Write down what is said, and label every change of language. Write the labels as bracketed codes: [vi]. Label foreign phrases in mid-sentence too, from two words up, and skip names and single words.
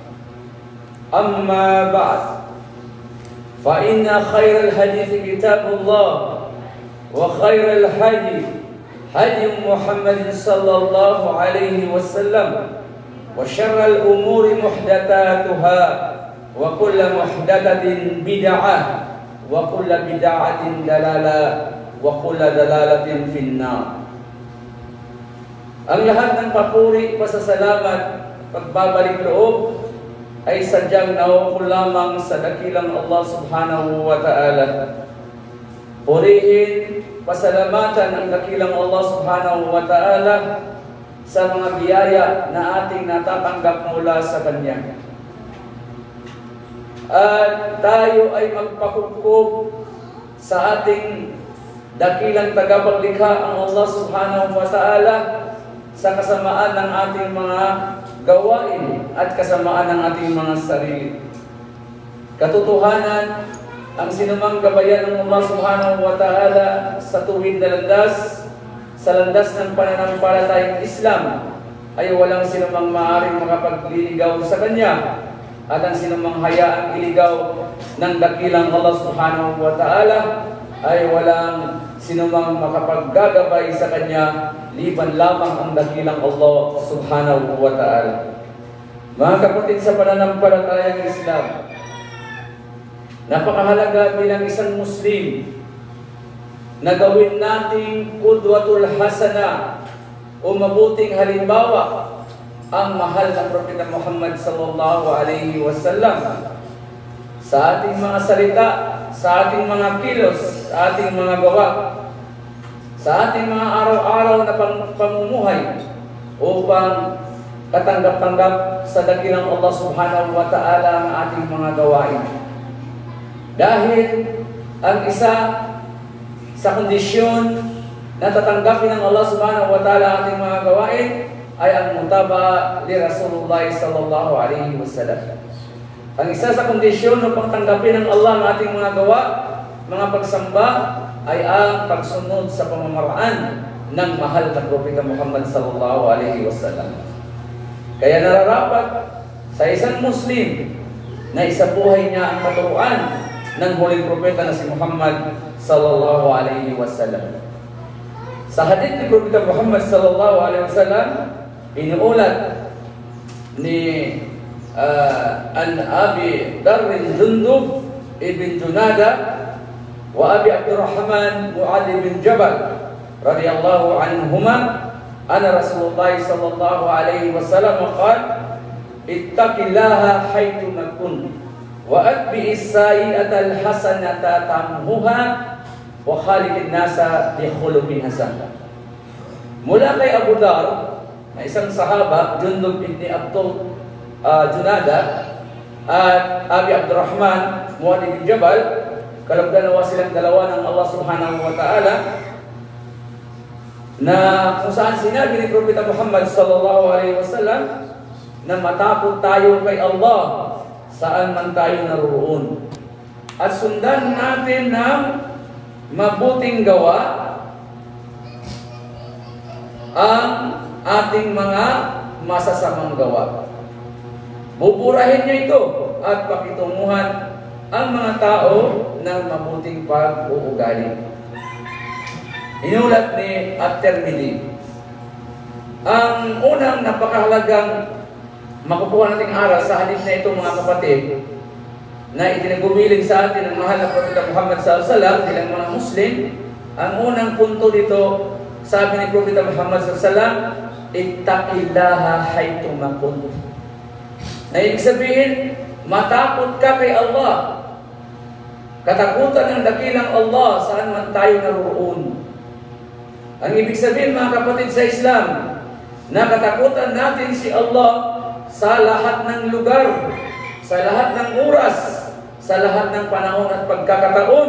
[ar] أما بعد فإن خير الحديث كتاب الله وخير الهدي هدي محمد صلى الله عليه وسلم وشر الأمور محدثاتها وكل محدثة بدعة وكل بدعة ضلالة وكل ضلالة في النار. [tl] Ang lahat ng papuri, pasasalamat, pagbabalik loob ay sadyang nauukol lamang sa dakilang Allah [ar] سبحانه وتعالى. [tl] Purihin, pasalamatan ang dakilang Allah [ar] سبحانه وتعالى [tl] sa mga biyaya na ating natatanggap mula sa Kanya. At tayo ay magpakukup sa ating dakilang tagapaglikha ang Allah [ar] سبحانه وتعالى [tl] sa kasamaan ng ating mga gawain at kasamaan ng ating mga sarili. Katotohanan, ang sinumang gabayan ng Allah [ar] سبحانه وتعالى [tl] sa tuwid na landas, sa landas ng pananampalatayang Islam, ay walang sinumang maaaring makapagliligaw sa Kanya. At ang sinumang hayaang iligaw ng dakilang Allah [ar] سبحانه وتعالى [tl] ay walang sinumang makapaggagabay sa Kanya liban lamang ang dakilang Allah [ar] سبحانه وتعالى. [tl] Mga kapatid sa pananampalatayang Islam, napakahalaga bilang isang Muslim na gawin nating qudwatul hasana o mabuting halimbawa ang mahal na Propeta Muhammad [ar] صلى الله عليه وسلم [tl] sa ating mga salita, sa ating mga kilos, sa ating mga gawa, sa ating mga araw-araw na pamumuhay upang katanggap-tanggap sa dakilang Allah [ar] سبحانه وتعالى [tl] ang ating mga gawain. Dahil ang isa sa kondisyon na tatanggapin ng Allah [ar] سبحانه وتعالى [tl] ang ating mga gawain ay ang [ar] متابعة لرسول الله صلى الله عليه وسلم. [tl] Ang isa sa kondisyon upang tanggapin ng Allah ang ating mga gawa, mga pagsamba, ay ang pagsunod sa pamamaraan ng mahal na Propeta Muhammad [ar] صلى الله عليه وسلم. [tl] Kaya nararapat sa isang Muslim na isabuhay niya ang katuruan ng huling propeta na si Muhammad [ar] صلى الله عليه وسلم. [tl] Sa hadith ni Propeta Muhammad [ar] صلى الله عليه وسلم, [tl] inuulat ni an [ar] أبي ذر جندب بن جنادة وأبي عبد الرحمن معاذ بن جبل رضي الله عنهما أن رسول الله صلى الله عليه وسلم قال اتق الله حيثما كنت وأتبع السيئة الحسنة تمحها وخالق الناس بخلق حسن. [tl] Mula kay Abu Darr na isang sahaba, Jundub ibn Junada at Abi Abdurrahman Mu'adh bin Jabal, kalabdanawa silang dalawa ng Allah [ar] سبحانه وتعالى, [tl] na kung saan sinabi ni Propeta Muhammad [ar] صلى الله عليه وسلم [tl] na matakot tayo kay Allah saan man tayo naroon at sundan natin ng mabuting gawa ang ating mga masasamang gawa. Buburahin niyo ito at pakitunguhan ang mga tao ng mabuting pag-uugali. Inulat ni At-Tirmidhi. Ang unang napakahalagang makukuha nating aral sa hadith na ito, mga kapatid, na itinagumiling sa atin ng mahal na Propeta Muhammad [ar] صلى الله عليه وسلم [tl] bilang mga Muslim, ang unang punto dito, sabi ni Propeta Muhammad [ar] صلى الله عليه وسلم, اتق الله حيثما كنت. [tl] Na ibig sabihin, matakot ka kay Allah. Katakutan ng dakilang Allah saan man tayo naroon. Ang ibig sabihin, mga kapatid sa Islam, na katakutan natin si Allah sa lahat ng lugar, sa lahat ng oras, sa lahat ng panahon at pagkakataon.